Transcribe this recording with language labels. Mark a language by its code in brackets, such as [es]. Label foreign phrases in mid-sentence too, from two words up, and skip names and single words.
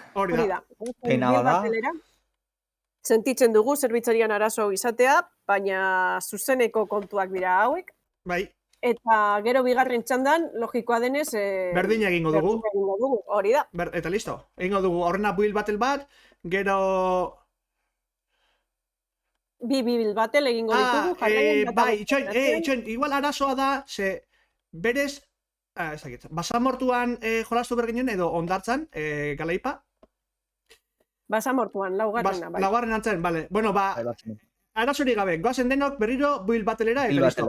[eu] Hori da. Pena bada. Sentitzen dugu zerbitzarian arazo izatea, baina zuzeneko kontuak dira hauek. Bai. Eta gero bigarren txandan, logikoa denez... Berdina egingo dugu. Hori da. Eta listo. Egingo dugu, horrena [en] build battle [eu] bat, gero... Bi [en] build battle [eu] egingo ditugu. Bai, itxoin, igual arazoa da, ze berez, basamortuan jolastu berginen edo ondartzan, galaipa? Basamortuan, laugarrena, bai. Laugarren antzen, bale. Bueno, arazori gabe, goazen denok berriro [en] build battlera [eu] eta listo.